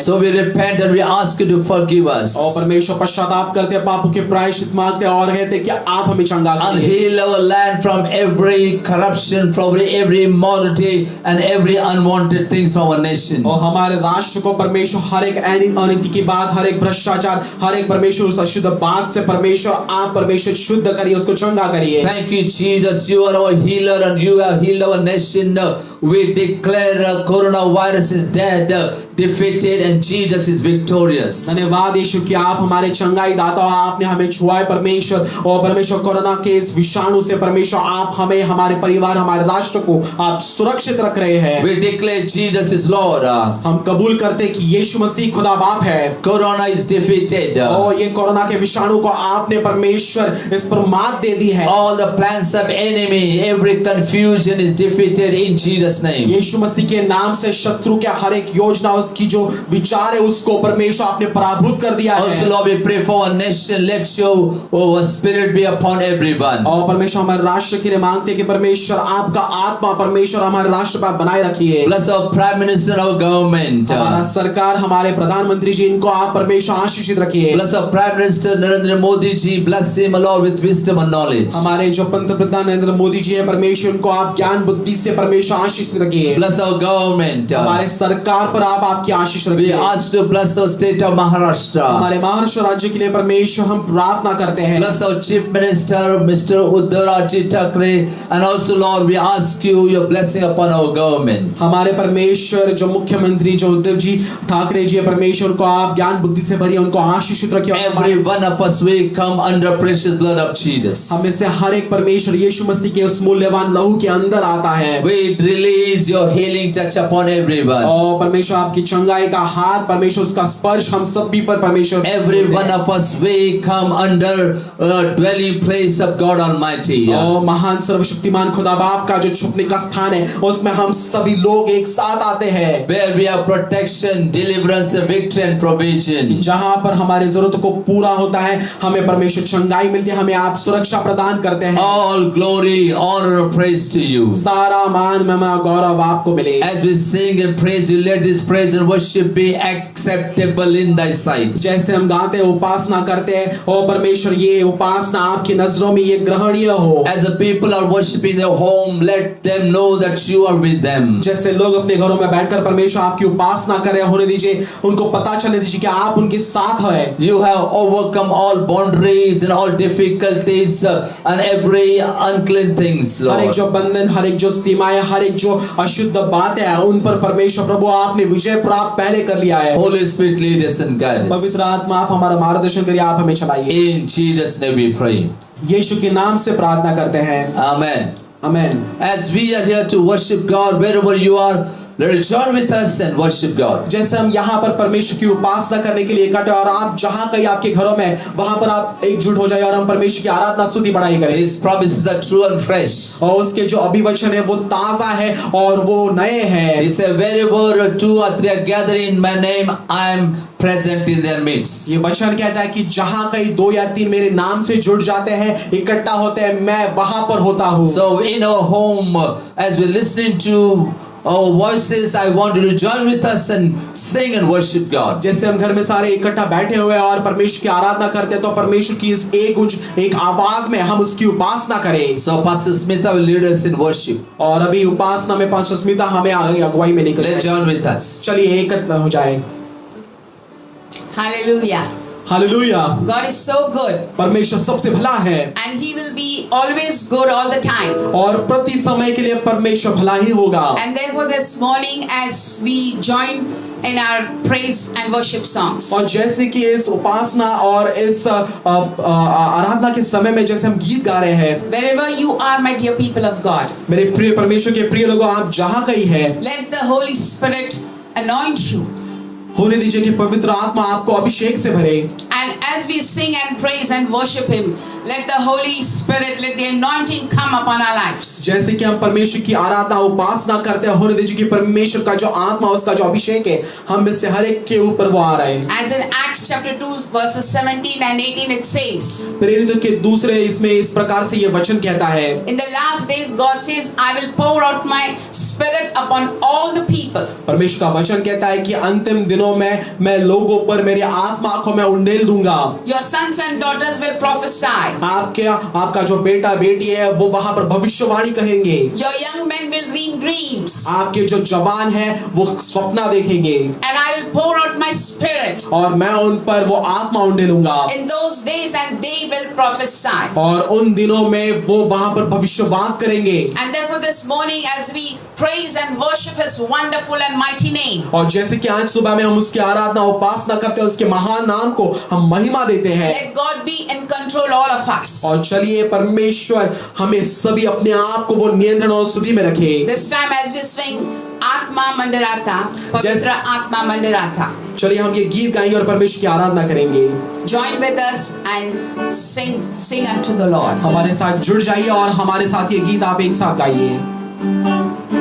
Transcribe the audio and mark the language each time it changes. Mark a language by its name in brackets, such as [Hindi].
[English] So we repent and we ask you to forgive us. [Hindi] और परमेश्वर पश्चाताप करते हैं, पापों के प्रायश्चित मांगते हैं और कहते हैं कि आप हमें चंगा [English] And [Hindi] करिए। [English] heal our land from every corruption, from every immorality and every unwanted things from our nation. [Hindi] और हमारे राष्ट्र को परमेश्वर हर एक अनीति की बात, हर एक भ्रष्टाचार, हर एक परमेश्वर उस अशुद्ध बात से परमेश्वर आप परमेश्वर शुद्ध करिए, उसको चंगा करिए। [English] Thank you, Jesus. You are our healer and you have healed our nation. We declare coronavirus is dead, defeated, and Jesus is victorious. [Hindi] धन्यवाद यीशु कि आप हमारे चंगाई दाता हो, आपने हमें छुआ है परमेश्वर। और परमेश्वर कोरोना के इस विषाणु से परमेश्वर आप हमें, हमारे परिवार, हमारे राष्ट्र को आप सुरक्षित रख रहे हैं। [English] We declare Jesus is Lord. [Hindi] हम कबूल करते कि यीशु मसीह खुदा बाप है। [English] Corona is defeated. [Hindi] और ये कोरोना के विषाणु को आपने परमेश्वर इस पर मात दे दी है। [English] All the plans of enemy, every confusion is defeated in Jesus' name. [Hindi] यीशु मसीह के नाम से शत्रु के हर एक योजना, उसकी जो विचार है उसको परमेश्वर आपने पराभूत कर दिया [English] Also, [Hindi] है। [English] Lord, we pray for our nation. Let your spirit be upon everyone. [Hindi] और परमेश्वर हमारे राष्ट्र के लिए मांगते हैं कि परमेश्वर आपका आत्मा परमेश्वर हमारे राष्ट्र पर बनाए रखिए। [English] Bless our Prime Minister and our government. [Hindi] हमारा सरकार, हमारे प्रधानमंत्री जी, इनको आप परमेश्वर आशीषित रखिए। [English] Bless our Prime Minister Narendra Modi ji. Bless him, Lord, with wisdom and knowledge. [Hindi] हमारे जो पंतप्रधान नरेंद्र मोदी जी है परमेश्वर, उनको आप ज्ञान बुद्धि से परमेश्वर आशीष रखिए। [English] Bless our government. [Hindi] हमारे सरकार पर आप आपकी आशीष [English] We [Hindi] रखिए। [English] ask to bless our state of Maharashtra. [Hindi] हमारे महाराष्ट्र राज्य के लिए परमेश्वर हम प्रार्थना करते हैं। [English] Bless our Chief Minister, Mr. Uddhav Raji Thackeray, and also, Lord, we ask you your blessing upon our government. [Hindi] हमारे परमेश्वर जो मुख्यमंत्री जो उद्धव जी ठाकरे जी है परमेश्वर, को आप ज्ञान बुद्धि से भरिए, उनको आशीषित रखिए। [English] Every one of us we come under precious blood of Jesus. [Hindi] हमें से हर एक परमेश्वर यीशु मसीह के उस मूल्यवान लहू के अंदर आता है। [English] We release your healing touch upon everyone. [Hindi] और परमेश्वर आपकी चंगाई का हाथ, परमेश्वर उसका स्पर्श हम सभी पर परमेश्वर। [English] Every one of us we come under dwelling place of God Almighty. [Hindi] और महान सर्वशक्तिमान खुदा बाप का जो छुपने का स्थान है उसमें हम सभी लोग एक साथ आते हैं। [English] Where we have protection, deliverance, victory and provision. [Hindi] जहाँ पर हमारे जरूरत को पूरा होता है, हमें परमेश्वर चंगाई मिलती है, हमें आप सुरक्षा प्रदान करते हैं। [English] All glory, honor, praise to you. [Hindi] सारा मान महिमा गौरव आपको मिले। [English] As we sing and praise you, let this praise and worship be acceptable in thy sight. [Hindi] जैसे हम गाते हैं, उपासना करते हैं, ओ परमेश्वर ये उपासना आपकी नजरों में ये ग्रहणीय हो। [English] As the people are worshiping their home, let them know that you are with them. [Hindi] जैसे लोग अपने घरों में बैठकर परमेश्वर आपकी उपासना कर रहे होने दीजिए, उनको पता चलने दीजिए कि आप उनके साथ हैं। [English] You have overcome all boundaries and all difficulties and every unclean things, [Hindi] हर एक [English] Lord. [Hindi] जो बंधन, हर एक जो सीमाएं, हर एक जो अशुद्ध बातें हैं, उन पर परमेश्वर प्रभु आपने विजय स्टेप आप पहले कर लिया है। [English] Holy Spirit, lead us and guide us. [Hindi] पवित्र आत्मा आप हमारा मार्गदर्शन करिए, आप हमें चलाइए। [English] In Jesus' name we pray. [Hindi] यीशु के नाम से प्रार्थना करते हैं, [English] Amen. [Hindi] Amen. [English] As we are here to worship God, wherever you are, let us join with us and worship God. [Hindi] जैसे हम यहाँ पर परमेश्वर की उपासना करने के लिए इकट्ठे, और आप जहाँ कहीं आपके घरों में वहां पर आप एकजुट हो जाए और हम परमेश्वर की आराधना स्तुति बढ़ाई करें। [English] His promises are true and fresh. [Hindi] और उसके जो अभिवचन है वो ताजा है और वो नए हैं। [English] He said, wherever two or three are gathered in my name, I am present in their midst. [Hindi] ये वचन कहता है कि जहाँ कहीं 2 या 3 मेरे नाम से जुड़ जाते हैं, इकट्ठा होते हैं, मैं वहां पर होता हूँ। [English] So in our home, as we're listening to our voices, I want you to join with us and sing and worship God. [Hindi] जैसे हम घर में सारे इकट्ठा बैठे हुए हैं और परमेश्वर की आराधना करते हैं, तो परमेश्वर की इस एक आवाज में हम उसकी उपासना करें। [English] So Pastor Smita will lead us in worship. [Hindi] और अभी उपासना में पास्टर स्मिता हमें अगुवाई में लेकर [English] Let's join with us. [Hindi] चलिए एकत्र हो जाए। [English] Hallelujah. [Hindi] Hallelujah. [English] God is so good [Hindi] परमेश्वर सबसे भला है [English] and He will be always good all the time. [Hindi] और प्रति समय के लिए परमेश्वर भला ही होगा। [English] And therefore this morning as we join in our praise and worship songs, [Hindi] और जैसे कि इस उपासना और इस आराधना के समय में जैसे हम गीत गा रहे हैं, [English] wherever you are, my dear people of God, [Hindi] मेरे प्रिय परमेश्वर के प्रिय लोगों, आप जहाँ कहीं हैं, [English] let the Holy Spirit anoint you. [Hindi] होने दीजिए कि पवित्र आत्मा आपको अभिषेक से भरे। [English] And as we sing and praise and worship Him, let the Holy Spirit, let the anointing come upon our lives. [Hindi] जैसे कि हम परमेश्वर की आराधना उपासना करते हैं, होने दीजिए कि परमेश्वर का जो आत्मा, उसका जो अभिषेक है, हम में से हर एक के ऊपर वो आ रहा है। [English] As in Acts chapter 2 verses 17 and 18 it says, [Hindi] प्रेरितों के दूसरे इसमें इस प्रकार से ये वचन कहता है, [English] in the last days God says, I will pour out my spirit upon all the people. [Hindi] परमेश्वर का वचन कहता है कि अंतिम दिनों में मैं लोगों पर मेरी आत्मा को मैं उंडेल दूंगा। [English] Your sons and daughters will prophesy. [Hindi] आपका जो बेटा बेटी है वो वहां पर भविष्यवाणी कहेंगे। [English] Your young men will dream dreams. [Hindi] आपके जो जवान हैं वो स्वप्न देखेंगे। [English] And I will pour out my spirit [Hindi] और मैं उन पर वो आत्मा उंडेलूंगा। [English] in those days and they will prophesy. [Hindi] और उन दिनों में वो वहां पर भविष्यवाद करेंगे। [English] And therefore this morning as we praise and worship His wonderful and mighty name, [Hindi] और जैसे कि आज सुबह में हम उसकी आराधना उपासना करते हैं, उसके महान नाम को हम महिमा देते हैं। [English] let God be in control all of us. [Hindi] और चलिए परमेश्वर हमें सभी अपने आप को वो नियंत्रण और स्तुति में रखे। [English] This time as we sing Atma Mandirata, Pavitra Atma Mandirata, [Hindi] चलिए हम ये गीत गाएंगे और परमेश्वर की आराधना करेंगे। [English] join with us and sing unto the Lord. [Hindi] हमारे साथ जुड़ जाइए और हमारे साथ ये गीत आप एक साथ गाइए।